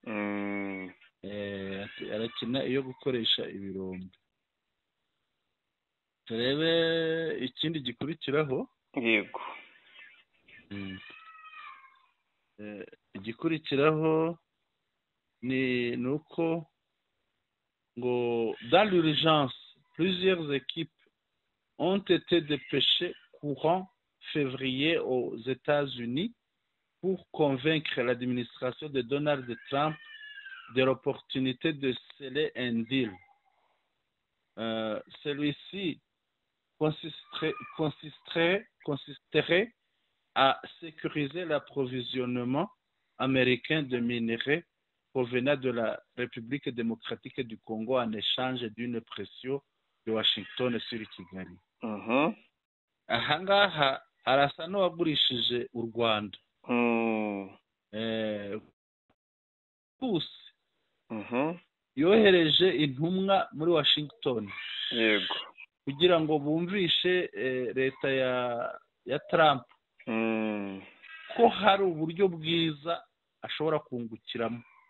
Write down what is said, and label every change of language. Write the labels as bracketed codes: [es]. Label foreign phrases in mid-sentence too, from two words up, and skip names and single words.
[rw] Arakina iyo gukoresha ibirombe. Turebe ikindi gikurikiraho. Yego. Igikurikiraho ni uko ngo [fr] dans l'urgence plusieurs équipes ont été dépêchées courant février aux États-Unis pour convaincre l'administration de Donald Trump de l'opportunité de sceller un deal. Celui-ci consisterait à sécuriser l'approvisionnement américain de minerais provenant de la République démocratique du Congo en échange d'une pression de Washington sur Kigali. [rw] Aha ngaha arasa n'uwagurishije u Rwanda. Pusi yohereje intumwa muri Washington yego kugira ngo bumvishe leta ya Trump ko hari uburyo bwiza ashobora kungukiramo.